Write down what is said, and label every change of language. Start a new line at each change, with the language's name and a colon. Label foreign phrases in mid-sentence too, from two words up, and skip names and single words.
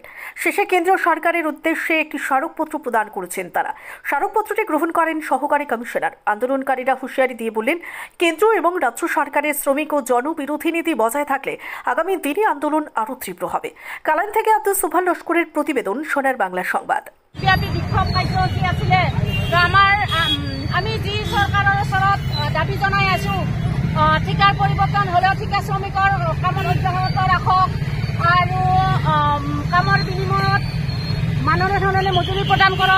Bangla: শেষে কেন্দ্রীয় সরকারের উদ্দেশ্যে একটি স্মারকপত্র প্রদান করেছেন তারা। স্মারকপত্রটি গ্রহণ করেন সহকারী কমিশনার। আন্দোলনকারীরা হুঁশিয়ারি দিয়ে বললেন, কেন্দ্র এবং রাজ্য সরকারের শ্রমিক ও জনবিরোধী নীতি বজায় থাকলে আগামী দিনে আন্দোলন আরো তীব্র হবে। কালান থেকে আব্দুল সুবহান লস্করের প্রতিবেদন, সোনার বাংলা সংবাদ।
Assamese: বিক্ষোভ কাৰ্যসূচী আছিলে, আমি যি চৰকাৰৰ ওচৰত দাবী জনাই আছো, ঠিকাৰ পৰিৱৰ্তন হ'লেও ঠিকা শ্ৰমিকৰ কামৰ অব্যাহত ৰাখক আৰু কামৰ বিনিময়ত মাননি ধৰণে মজুৰি প্ৰদান কৰক।